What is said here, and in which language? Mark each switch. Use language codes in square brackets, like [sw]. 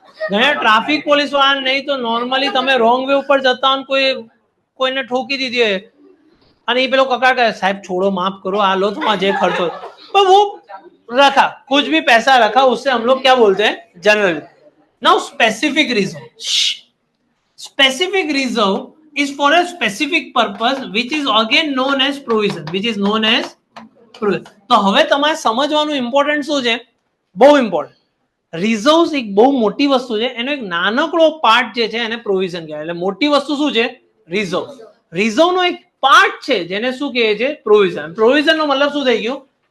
[gu] ના traffic police વાળા નહીં તો નોર્મલી તમે રોંગ વે ઉપર જતા હો, કોઈને ઠોકી દીધી હોય અને એ પેલો કકડાટ કરે સાહેબ [hi] छोड़ो माफ करो, आ लो तुम्हारा जे खर्च हो, पर वो रखा कुछ भी पैसा रखा, उससे हम लोग क्या बोलते हैं general. [en] Now specific reserve. Specific reserve is for a specific purpose which is again known as provision, which is known as provision. [gu] તો હવે તમારે સમજવાનું ઇમ્પોર્ટન્ટ શું છે? બહુ ઇમ્પોર્ટન્ટ. રિઝર્વ્સ એક બહુ મોટી વસ્તુ છે, એનો એક નાનકડો પાર્ટ જે છે એને પ્રોવિઝન કહેવાય. એટલે મોટી વસ્તુ શું છે? રિઝર્વ. રિઝર્વનો એક પાર્ટ છે જેને શું કહે છે? પ્રોવિઝન. પ્રોવિઝનનો મતલબ શું થઈ ગયું?